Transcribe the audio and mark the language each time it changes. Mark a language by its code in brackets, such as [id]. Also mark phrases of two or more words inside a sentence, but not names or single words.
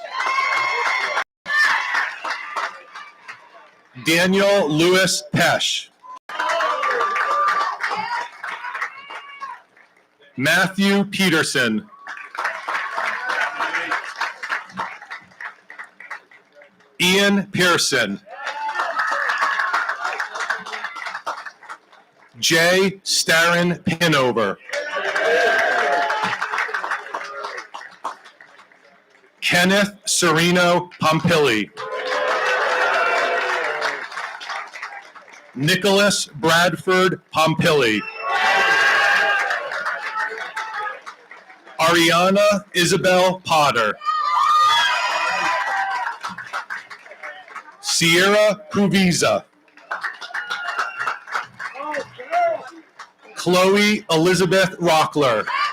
[en] Daniel Lewis Pesh. Matthew Peterson. Ian Pearson. Jay Starren Pinover. Kenneth Sereno Pompili. Nicholas Bradford Pompili. Ariana Isabel Potter. Sierra Pruviza. Chloe Elizabeth Rockler.